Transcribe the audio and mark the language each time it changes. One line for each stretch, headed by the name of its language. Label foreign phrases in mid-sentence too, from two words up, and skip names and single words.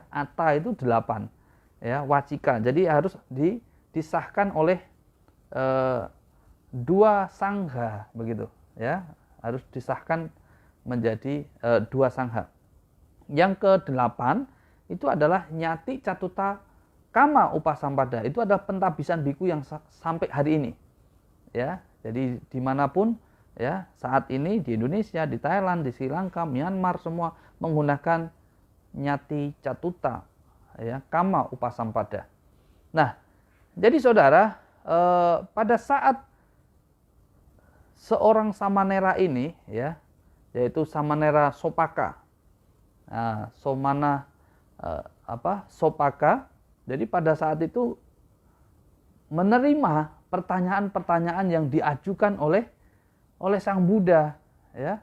Indonesian: Ata itu 8, ya, wacika, jadi harus disahkan oleh 2 sangga begitu, ya, harus disahkan menjadi dua sangha. Yang ke-8 itu adalah
Pali: nyati catuta kama upasampada.
Indonesian: Itu adalah pentabisan biku yang sampai hari ini. Ya, jadi dimanapun ya saat ini di Indonesia, di Thailand, di Sri Lanka, Myanmar semua menggunakan
Pali: nyati catuta
Indonesian: ya
Pali: kama upasampada.
Indonesian: Nah, jadi saudara pada saat seorang samanera ini ya yaitu samanera Sopaka, Sopaka. Jadi pada saat itu menerima pertanyaan-pertanyaan yang diajukan oleh Sang Buddha, ya.